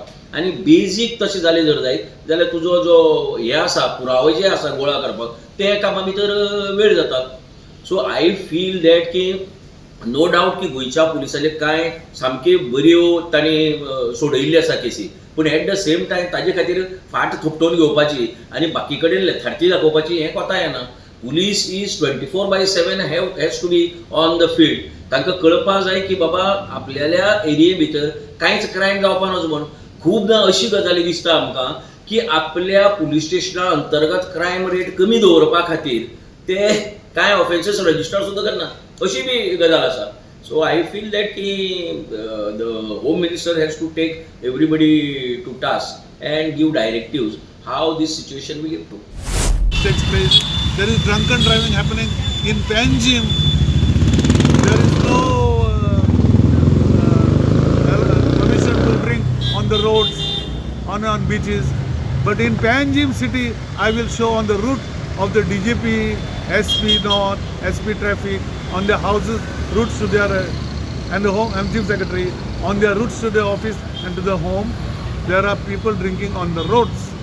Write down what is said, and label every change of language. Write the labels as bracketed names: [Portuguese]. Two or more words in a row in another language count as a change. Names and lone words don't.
[Konkani] आनी बेजीक तशें जालें जर जायत जाल्यार तुजो जो हे आसा, पुरावे जे आसा गोळा करपाक, ते कामा भितर वेळ जातात. [English] so I feel that [Konkani] की [English] no doubt [Konkani] की गोंयच्या पुलिसांचे कांय सामके बऱ्यो तांणी सोडयल्ल्यो आसा केसी, पूण [English] at the same time [Konkani] ताजे खातीर फाट थोपटून घेवपाची आनी बाकी कडेन लेथार्जी दाखोवपाची हें कोता येना. [English] police is 24/7 has to be on the field. [Konkani] तांकां कळपाक जाय की बाबा आपल्याल्या एरिये भितर कांयच क्रायम जावपा नजो म्हूण. खूबदां अशी गजाली दिसता आमकां की आपल्या पुलीस स्टेशना अंतर्गत [English] crime rate [Konkani] कमी दवरपा खातीर ते कांय [English] offences register [Konkani] सुद्दां करना, अशी बी गजाल आसा. [English] so I feel that की the home minister has to take everybody to task and give directives how this situation will improve. Takes place. There is drunken driving happening in Panjim. There is no permission to drink on the roads, on beaches. But in Panjim city, I will show on the route of the DGP, SP North, SP Traffic, on their houses, routes to their and the home, I'm Chief Secretary, on their routes to the office and to the home, there are people drinking on the roads.